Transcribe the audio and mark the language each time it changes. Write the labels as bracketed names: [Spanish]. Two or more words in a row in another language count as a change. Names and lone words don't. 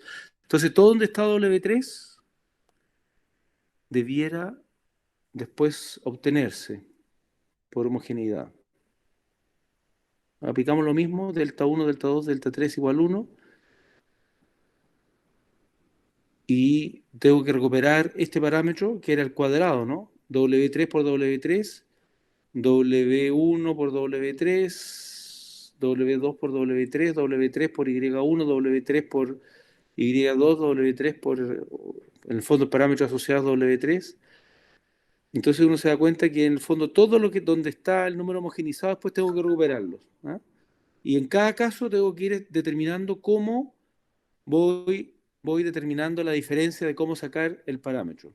[Spanish] Entonces, todo donde está W3 debiera después obtenerse por homogeneidad. Aplicamos lo mismo, delta 1, delta 2, delta 3 igual 1. Y tengo que recuperar este parámetro que era el cuadrado, ¿no? W3 por W3, W1 por W3, W2 por W3, W3 por Y1, W3 por Y2, W3 por, en el fondo, parámetros asociados W3. Entonces uno se da cuenta que en el fondo todo lo que donde está el número homogenizado después tengo que recuperarlo. ¿Ah? Y en cada caso tengo que ir determinando cómo voy determinando la diferencia de cómo sacar el parámetro.